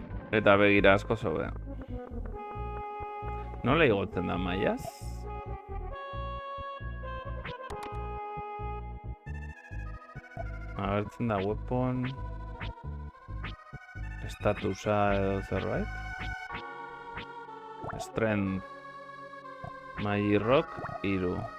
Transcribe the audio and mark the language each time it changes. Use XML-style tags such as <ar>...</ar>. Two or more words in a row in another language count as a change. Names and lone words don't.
<eu>Eta begira asko zobe. Nola igotzen da maiaz? Agertzen da weapon... Statusa edo zerbait?</eu> <en>Strength... Magic Rock, 3.</en>